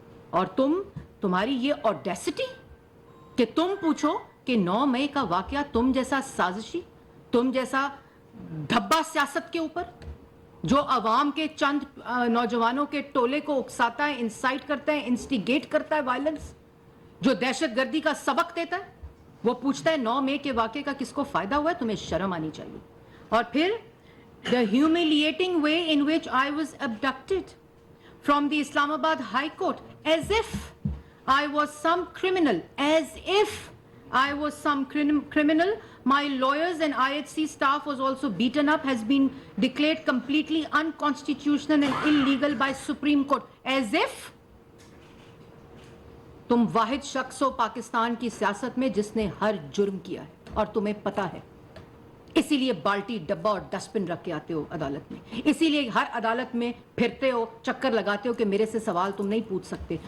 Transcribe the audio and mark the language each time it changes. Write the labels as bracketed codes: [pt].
[ur] اور تمہاری یہ آڈیسٹی کہ تم پوچھو کہ 9 مئی کا واقعہ تم جیسا سازشی, تم جیسا دھبا سیاست کے اوپر جو عوام کے چند نوجوانوں کے ٹولے کو اکساتا ہے, انسائٹ کرتا ہے, انسٹیگیٹ کرتا ہے وائلنس, جو دہشت گردی کا سبق دیتا ہے, وہ پوچھتا ہے 9 مئی کے واقعے کا کس کو فائدہ ہوا ہے. تمہیں شرم آنی چاہیے. اور پھر [en] the humiliating way in which I was abducted from the Islamabad High Court, as if I was some criminal, as if I was some criminal. My lawyers and IHC staff was also beaten up, has been declared completely unconstitutional and illegal by Supreme Court. As if [ur] تم واحد شخص ہو پاکستان کی سیاست میں جس نے ہر جرم کیا ہے, اور تمہیں پتا ہے اسی لیے بالٹی ڈبہ اور ڈسٹ بن رکھ کے آتے ہو عدالت میں, اسی لیے ہر عدالت میں پھرتے ہو, چکر لگاتے ہو کہ میرے سے سوال تم نہیں پوچھ سکتے.